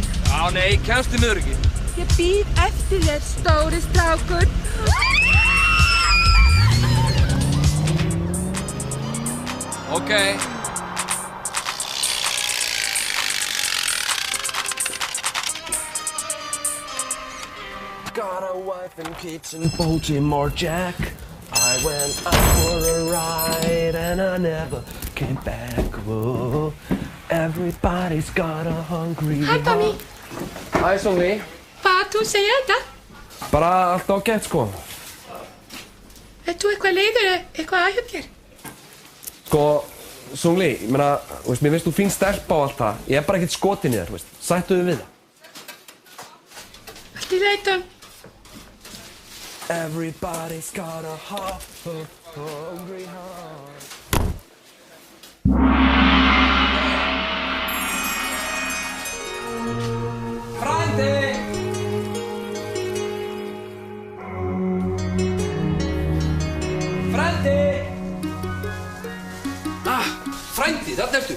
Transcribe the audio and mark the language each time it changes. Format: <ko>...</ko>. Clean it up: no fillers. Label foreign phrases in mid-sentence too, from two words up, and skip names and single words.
<is>Já, nei, kemst þið miður ekki. Ég bíð eftir þér, stóri strákur. Ókei.</is> <en>Got a wife and kids in Baltimore, Jack. I went out for a ride and I never came back. Whoa. Everybody's got a hungry</en> <is>Hæ, Tommy. Hæ, Songli. Hvað þú segir þetta? Bara allt ágætt, sko. Þú eitthvað leiður eitthvað að hjá þér? Sko, Songli, ég meina, mér finnst þú fín stelpa og allt það. Ég er bara ekkert skotin í þér, sættu við það. Allt í leitum.</is> <en>Everybody's got a hungry heart.</en> <is>Frændi! Frændi! Frændi, þarna ertu.</is>